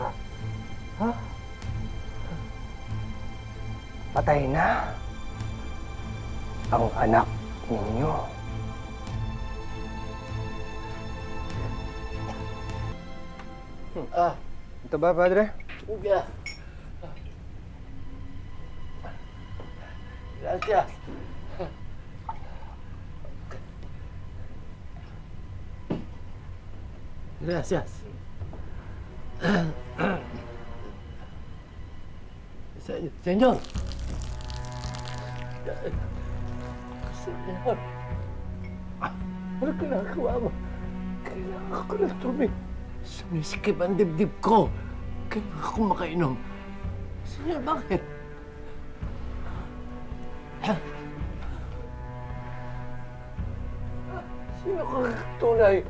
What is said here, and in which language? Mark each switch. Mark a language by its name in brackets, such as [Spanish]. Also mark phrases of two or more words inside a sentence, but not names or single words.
[Filipino] Ha? Patay na ang anak ninyo. Ito ba, padre? Gracias. Gracias. Señor. Señor. Ano ginagawa mo? Kailangan ko ng tubig. Sumisikip ang dibdib ko. Kailangan ko makainom. Señor, bakit? Sino ka tunay?